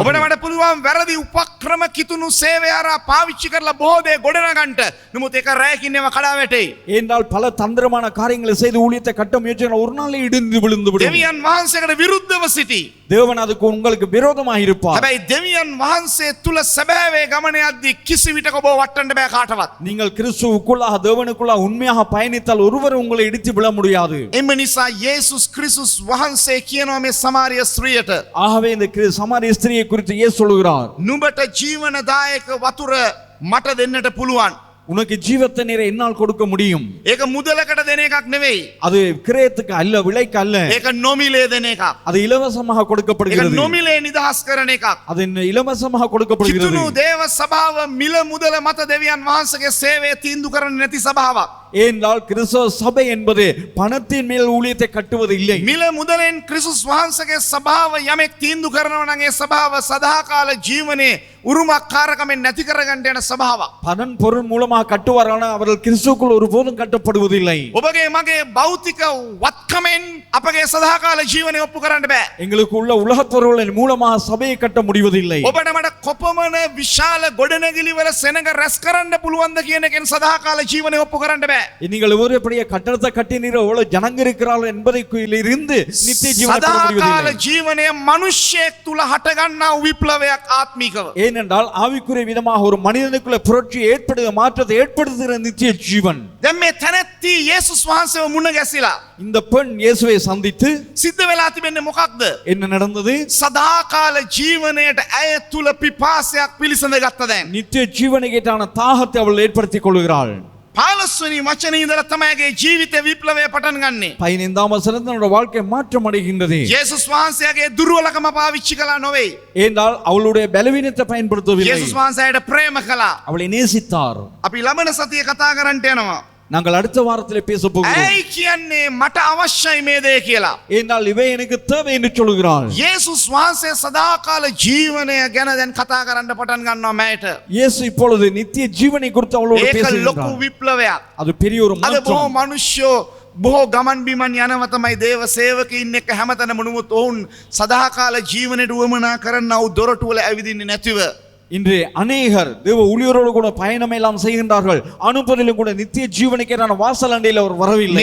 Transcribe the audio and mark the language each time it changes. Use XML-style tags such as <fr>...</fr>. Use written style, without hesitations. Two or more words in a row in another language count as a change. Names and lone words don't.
<si>ඔබට වඩ පුළුවන් වැරදි උපක්‍රම කිතුණු සේවය හරහා පාවිච්චි කරලා බොහෝ දේ ගොඩනගන්න. නමුත් ඒක රැයකින් ඒවා කඩා වැටෙයි.</si> <ta>என்றால் பல தந்திரமான காரியங்களை செய்து ஊழியத்தை கட்ட முயற்சிகள் ஒரு நாள் இடிந்து விழுந்து விடும்.</ta> <si>දෙවියන් වහන්සේකට විරුද්ධව සිටි.</si> <ta>தேவன் அதுக்கு உங்களுக்கு விரோதமாக இருப்பார்.</ta> <si>හැබැයි දෙවියන් වහන්සේ තුල සැබෑවේ ගමන යද්දී කිසි විටක ඔබ වටන්න බෑ කාටවත්.</si> <ta>நீங்கள் கிறிஸ்துவுக்குள்ளாக தேவனுக்குள்ளாக உண்மையாக பயணித்தால் ஒருவர் உங்களை இடித்து விழ முடியாது.</ta> <si>එම නිසා යේසුස් ක්‍රිස්තුස් වහන්සේ කියනවා මේ සමාරිය ස්ත්‍රියට</si> <ta>ஆகவே இந்த சமாரிய ஸ்திரியை குறித்து இயேசு சொல்லுகிறார்,</ta> <si>නුඹට ජීවනදායක වතුර මට දෙන්නට පුළුවන්.</si> <ta>உனக்கு ஜீவத்த நீரை என்னால் கொடுக்க முடியும்.</ta> <si>ඒක මුදලකට දෙන එකක් නෙවෙයි.</si> <ta>அது கிரயத்துக்கு அல்ல, விலைக்கு அல்ல,</ta> <si>ඒක නොමිලේ දෙන එකක්.</si> <ta>அது இலவசமாக</ta> <si>ඒක</si> <ta>கொடுக்கப்படுகிறது.</ta> <si>නොමිලේ නිදහස් කරන එකක්.</si> <ta>அது இலவசமாக கொடுக்கப்படுகிறது.</ta> <si>කිතුණු දේව සභාව මිල මුදල මත දෙවියන් වහන්සේගේ සේවය තීන්දුව කරන්නේ නැති සභාවක්.</si> <ta>ஏனென்றால் கிறிஸ்தவ சபை என்பது பணத்தின் மேல் ஊழியத்தை கட்டுவது இல்லை.</ta> <si>මිල මුදලෙන් ක්‍රිස්තුස් වහන්සේගේ සභාව යමෙක් තීන්දුව කරනවා නම් ඒ සභාව සදාකාල ජීවනයේ උරුමකාරකමෙන් නැති කරගන්න යන සභාවක්.</si> <ta>பணம் பொருள் மூலமாக கட்டுவாரானால் அவர்கள் கிறிஸ்துவுக்குள் ஒருபோதும் கட்டப்படுவதில்லை.</ta> <si>ඔබගේ මගේ භෞතික වත්කමෙන් අපගේ සදාකාල ජීවනය ඔප්පු කරන්න බෑ.</si> <ta>எங்களுக்கு உள்ள உலகப் பொருளின் மூலமாக சபையை கட்ட முடிவதில்லை.</ta> <si>ඔබට මට කොපමණ විශාල ගොඩනැගිලි වල සෙනඟ රැස් කරන්න පුළුවන්ද කියන එකෙන් සදාකාල ජීවනය ඔප්පු කරන්න බෑ.</si> <ta>நீங்கள் ஒருபடியே கட்டடத்தை கட்டினீரோ எவ்வளவு ஜனங்க இருக்கிறார்கள் என்பதையிலிருந்து நித்திய ஜீவனை பெற</ta> <si>සදාකාල</si> <ta>முடிவதில்லை.</ta> <si>ජීවනය මනුෂ්‍යයෙක් තුල හටගන්නා විප්ලවයක් ආත්මිකව.</si> <ta>ஏனென்றால் ஆவிக்குரிய விதமாக ஒரு மனிதனுக்குள்ள புரட்சி ஏற்படுகிற மாற்றத்தை ஏற்படுத்துகிற நித்திய ஜீவன்.</ta> <si>දැන් මේ තැනැත්ති යේසුස් වහන්සේව මුණ ගැසිලා</si> <ta>இந்த பெண் இயேசுவை சந்தித்து</ta> <si>සිද්ධ වෙලා තිබෙන්නේ මොකක්ද?</si> <ta>என்ன நடந்தது?</ta> <si>සදාකාල ජීවනයට ඇය තුල පිපාසයක් පිළිසඳ ගත්ත දැන්.</si> <ta>நித்திய ஜீவனை கேட்டான தாகத்தை அவள் ஏற்படுத்திக் கொள்கிறாள்.</ta> <si>15 වෙනි වචනේ ඉඳලා තමයිගේ ජීවිත විප්ලවය පටන් ගන්නෙ.</si> <ta>15ஆம் வசனத்தில் அவருடைய வாழ்க்கை மாற்றம் அடைகின்றது.</ta> <si>යේසුස් වහන්සේගේ දුර්වලකම පාවිච්චි කළා නොවේ.</si> <ta>ஏனென்றால் அவளுடைய பலவீனத்தை பயன்படுத்தவில்லை.</ta> <si>යේසුස් වහන්සේට ප්‍රේම කළා.</si> <ta>அவளை நேசித்தார்.</ta> <si>අපි ළමන සතිය කතා කරන්න යනවා.</si> <ta>நாங்கள் அடுத்த வாரத்திலே பேச போகிறோம்.</ta> <si>ඇයි කියන්නේ මට අවශ්‍යයි මේ දේ කියලා.</si> <ta>ஏனென்றால் இவை எனக்கு தேவை என்று சொல்கிறாள்.</ta> <si>යේසුස් වහන්සේ සදාකාල ජීවනය ගැන දැන් කතා කරන්න පටන් ගන්නවා මෑට.</si> <ta>இயேசு இப்பொழுது நித்திய ஜீவனை குறித்து அவளோடு</ta> <si>ඒක ලොකු</si> <ta>பேசுகிறார்.</ta> <si>විප්ලවයක්.</si> <ta>அது பெரிய ஒரு</ta> <si>අද බොහෝ</si> <ta>மாற்றம்.</ta> <si>මිනිස්සු බොහෝ ගමන් බිමන් යනව තමයි දේව සේවකයින් එක්ක හැමතැනම නුමුත් ඔවුන් සදාකාල ජීවනයට උවමනා කරන්නා වූ දොරටු වල ඇවිදින්නේ නැතිව</si> <ta>இன்று அநேகர் தேவ ஊழியரோடு கூட பயணம் எல்லாம் செய்கின்றார்கள். அனுப்புவதிலும் கூட நித்திய ஜீவனுக்கேறான வாசல் அண்டையில் அவர் வரவில்லை.</ta>